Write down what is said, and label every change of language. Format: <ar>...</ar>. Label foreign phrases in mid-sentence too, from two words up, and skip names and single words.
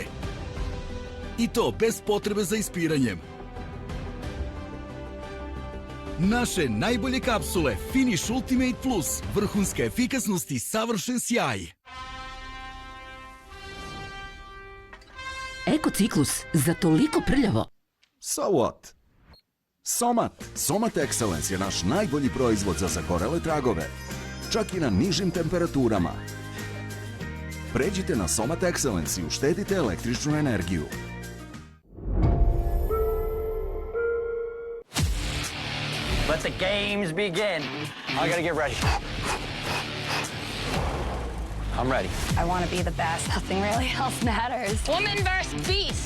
<sr>I to bez potrebe za ispiranjem. Naše najbolje kapsule Finish Ultimate Plus, vrhunska efikasnost i savršen sjaj. Ekociklus, za toliko prljavo.</sr> <en>So what?</en> <sr>Somat. Somat Excellence je naš najbolji proizvod za zagorele tragove. Čak i na nižim temperaturama. Pređite na Somat Excellence i uštedite električnu energiju.</sr> <en>Let the games begin. I gotta get ready. I'm ready. I want to be the best. Nothing really else matters. Woman versus beast.</en>